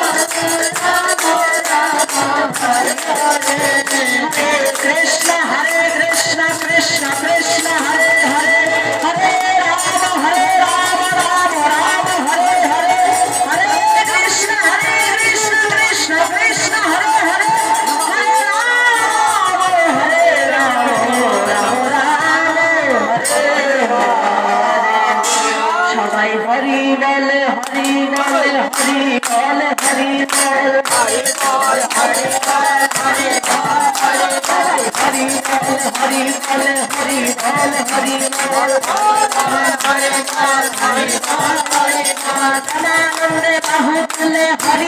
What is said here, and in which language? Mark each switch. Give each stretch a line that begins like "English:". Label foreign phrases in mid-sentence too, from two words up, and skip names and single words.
Sanskrit: Rama Rama, Hare Hare, Hare Krishna, Krishna Krishna, Hare Hare, Hare Rama, Rama Rama, Hare Hare, Hare Krishna, Krishna Krishna, Hare Hare, Hare Rama, Rama Rama, Hare Hare।
Bangla: সবাই হরি বলে, হরি বলে, হরি বলে, হরি বল, হরি বল, হরি বল, হরি বল, হরি বল, হরি বল, হরি বলে, হরি বল, হরি বল, হরি বল, হরি বল, হরি বল, আনন্দে বাহু তুলে হরি